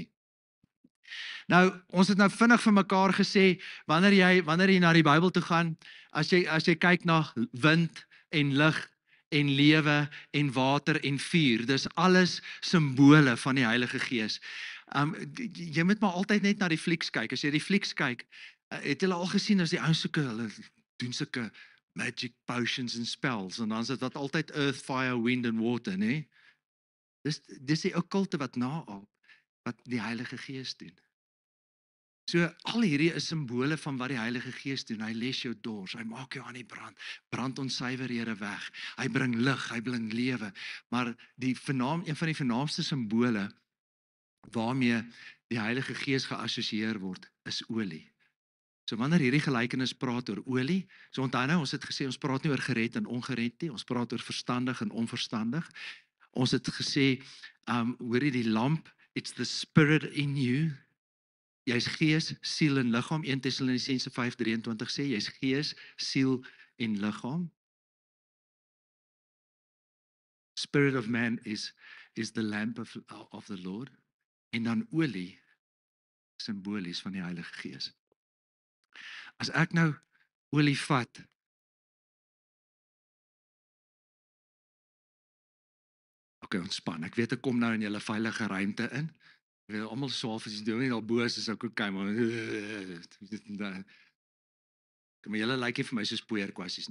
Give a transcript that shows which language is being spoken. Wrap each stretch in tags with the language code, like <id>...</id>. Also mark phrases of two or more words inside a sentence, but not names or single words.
<af>Nou, ons het nou vinnig vir mekaar gesê, wanneer jy na die Bybel toe gaan, as jy kyk na wind en lig en lewe en water en vuur, dis alles simbole van die Heilige Gees. Jy moet maar altyd net na die flieks kyk. As jy die flieks kyk, het jy al gesien as die ouens hulle doen sulke</af> <en>magic potions</en> <af>en spells, en dan is dit wat altyd</af> <en>earth, fire, wind and water,</en> <af>nee? Dis die okkulte wat naap, wat die Heilige Gees doen. So, al hierdie is simbole van wat die Heilige Gees doen. Hy les jou dors, hy maak jou aan die brand onsuiverhede weg, hy bring lig, hy bring lewe, maar een van die vernaamste simbole, waarmee die Heilige Gees geassosieer word, is olie. So wanneer hierdie gelykenis praat oor olie, so onthou nou, ons het gesê, ons praat nie oor gered en ongered nie, ons praat oor verstandig en onverstandig. Ons het gesê, hoor jy die lamp,</af> <en>it's the spirit in you,</en> <af>jy's gees, siel en liggaam, 1 Tessalonisense 5:23 sê, jy's gees, siel en liggaam.</af> <en>Spirit of man is the lamp of the Lord,</en> <af>en dan olie, simbolies van die Heilige Gees. As ek nou olie vat, okay, ontspan, ek weet ek kom nou in julle veilige ruimte in, ek weet almal swaaf as jy doen nie, al boos is ook okay, maar julle lyk nie vir my soos poeierkwassies nie.</af>